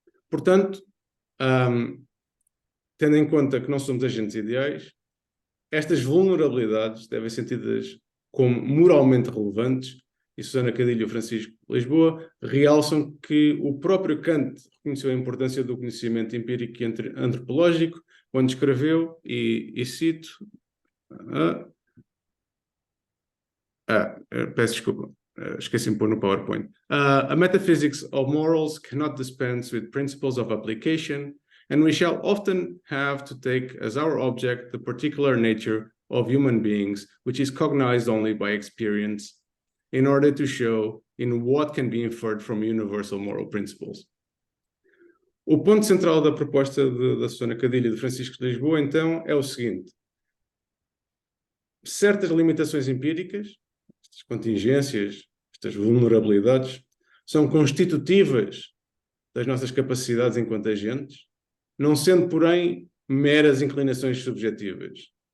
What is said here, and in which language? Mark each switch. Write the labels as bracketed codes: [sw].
[pt] Portanto, tendo em conta que não somos agentes ideais, estas vulnerabilidades devem ser sentidas como moralmente relevantes, e Susana Cadilho e Francisco Lisboa realçam que o próprio Kant reconheceu a importância do conhecimento empírico e antropológico quando escreveu, e cito... peço desculpa, esqueci-me de pôr no PowerPoint. [en] A metaphysics of morals cannot dispense with principles of application, and we shall often have to take as our object the particular nature of human beings, which is cognized only by experience, in order to show in what can be inferred from universal moral principles. [pt] O ponto central da proposta da Susana Cadilho e de Francisco de Lisboa, então, é o seguinte. Certas limitações empíricas, estas contingências, estas vulnerabilidades, são constitutivas das nossas capacidades enquanto agentes, não sendo, porém, meras inclinações subjetivas.